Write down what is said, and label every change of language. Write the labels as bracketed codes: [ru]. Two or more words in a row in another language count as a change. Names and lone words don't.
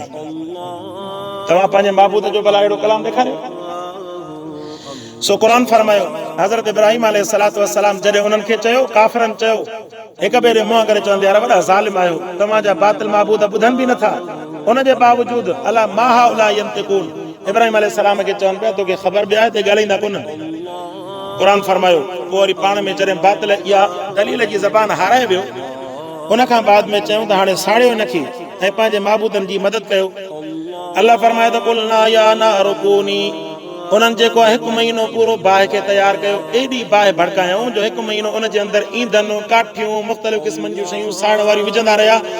[sd] तव्हां पंहिंजे महबूद जो भला अहिड़ो कलाम ॾेखारियो। सो क़ुर फरमायो हज़रत इब्राहिम [ar] عليه الصلاة والسلام [sd] जॾहिं उन्हनि खे चयो, काफ़िरनि चयो, हिक ॿिए ॾे मुंहं करे चवंदे यार वॾा ज़ालिम आहियो, तव्हांजा बातिल माबूद ॿुधनि बि नथा, उनजे बावजूद [ar] ألا ما هؤلاء ينطقون, [sd] इब्राहिम अलैहिस्सलाम खे चवनि पिया तोखे ख़बर बि आहे त ॻाल्हाईंदा कोन। क़ुर फरमायो पोइ वरी पाण में जॾहिं बातिल इहा दलील जी ज़बान हाराए वियो, उनखां बाद में चयूं त हाणे साड़ियो हिनखे ऐं पंहिंजे माबूदनि जी मदद कयो। अल्लाह फरमाए त [ar] قلنا يا نار كوني, [sd] उन्हनि जेको आहे 1 महीनो पूरो बाहि खे तयारु कयो, एॾी बाहि भड़कायूं जो 1 महीनो उन जे अंदरि ईंधन काठियूं मुख़्तलिफ़ क़िस्मनि जूं शयूं साड़ वारी विझंदा रहिया।